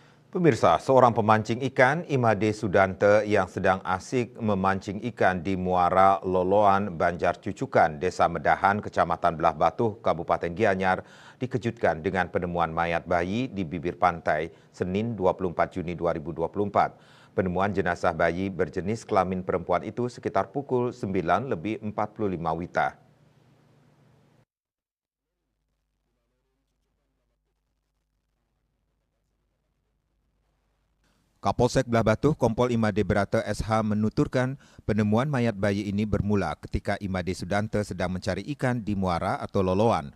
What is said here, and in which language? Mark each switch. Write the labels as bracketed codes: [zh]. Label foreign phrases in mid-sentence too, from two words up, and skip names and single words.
[id] Pemirsa, seorang pemancing ikan, Imade Sudante, yang sedang asik memancing ikan di Muara Loloan, Banjar Cucukan, Desa Medahan, Kecamatan Belah Batuh, Kabupaten Gianyar, dikejutkan dengan penemuan mayat bayi di bibir pantai Senin 24 Juni 2024. Penemuan jenazah bayi berjenis kelamin perempuan itu sekitar pukul 9:45 WITA. Kapolsek Belah Batuh Kompol Imade Berata SH menuturkan penemuan mayat bayi ini bermula ketika Imade Sudante sedang mencari ikan di muara atau loloan.